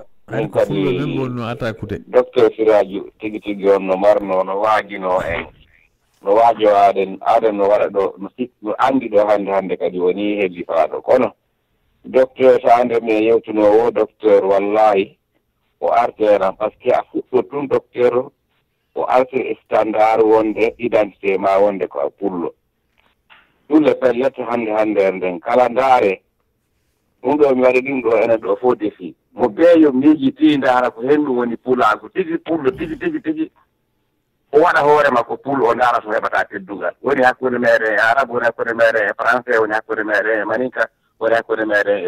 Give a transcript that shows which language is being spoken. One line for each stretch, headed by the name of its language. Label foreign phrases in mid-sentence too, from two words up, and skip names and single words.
Fula: hay ko fullo men gonno attaqude docteur Siradio tigi tigi on no marno no waajino en no waajo aden no waɗa ɗo no anndi ɗo hannde kadi woni heddi faaɗo kono docteur so ande mi yewtunowo docteur wallahi o arteran
French: par ce que
Fula: a fuɗɗo tun docteur o arte standard wonde identité ma wonde ko a pullo ɗum le pellete hannde nden kala ndaare ɗum ɗo mi waɗi ɗum ɗo enen ɗo fof defi mo beeyo miijitii ndaara ko henndu woni pulaago tigi pullo tigi o waɗa hoore makko pul o ndaara so heɓataa teddungal woni hakkunde meeɗen e arabe woni hakkunde meeɗen e français woni hakkunde meeɗen e maninka woni hakkunde meeɗen